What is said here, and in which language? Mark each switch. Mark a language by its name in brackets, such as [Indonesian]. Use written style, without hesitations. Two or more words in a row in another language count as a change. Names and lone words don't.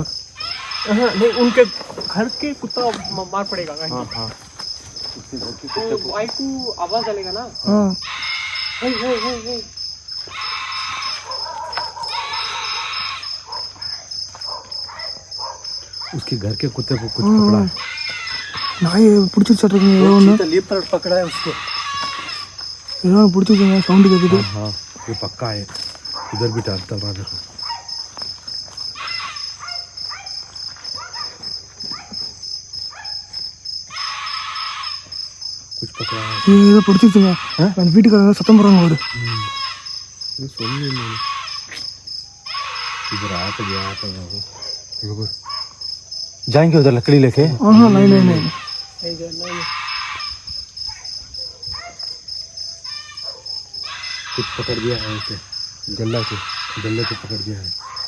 [Hindi] नहीं, उनके घर के कुत्ता मार पड़ेगा कहीं। हाँ तो भाई को आवाज आएगा ना। हाँ हे हे हे हे उसके घर के कुत्ते को कुछ पकड़ा है। [Tamil] நாய் பிடிச்சிருச்சுருக்குங்க, ஏதோ ஒன்று [Hindi] लीपर पकड़ा है उसको। [Tamil] ஏதோ ஒன்று பிடிச்சிருக்குங்க, சவுண்டு கேட்குது. [Hindi] हाँ ये पक्का है, इधर भी डालता रहा देखो। कुछ पकड़ा है। [Tamil] ஏதோ பிடிச்சிருச்சுங்க, அந்த வீட்டுக்காரங்க சத்தம் போடுறாங்க ஒரு. [Hindi] ये सुन नहीं मैंने, इधर आता गया देखो। जाएंगे उधर लकड़ी लेके। हाँ नहीं नहीं नहीं, कुछ पकड़ दिया है उसे, गले को पकड़ दिया है।